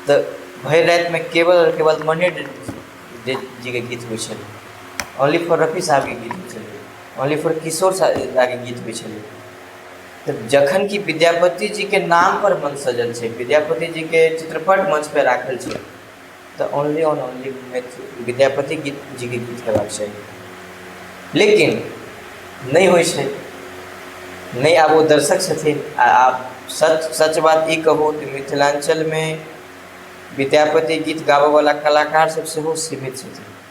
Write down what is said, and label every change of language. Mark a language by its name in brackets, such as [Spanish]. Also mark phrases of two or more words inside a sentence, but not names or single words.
[Maithili] तो भरि राति में केवल और केवल मनी जी के गीत होइ छलै, [English] only for [Maithili] रफी साहब के गीत होइ छलै, [English] only for [Maithili] किशोर दा के गीत होइ छलै। तो जखन कि विद्यापति जी के नाम पर मंच सजल छै, विद्यापति जी के चित्रपट मंच पे राखल छै, तो [English] only on only [Maithili] विद्यापति जी के गीत हेबाक चाही। लेकिन नहीं होइ छै, नहीं आब वो दर्शक छथिन। आप सच बात ई कहू कि मिथिलांचल में विद्यापति गीत गाबऽ वाला कलाकार सब सेहो सीमित छथिन।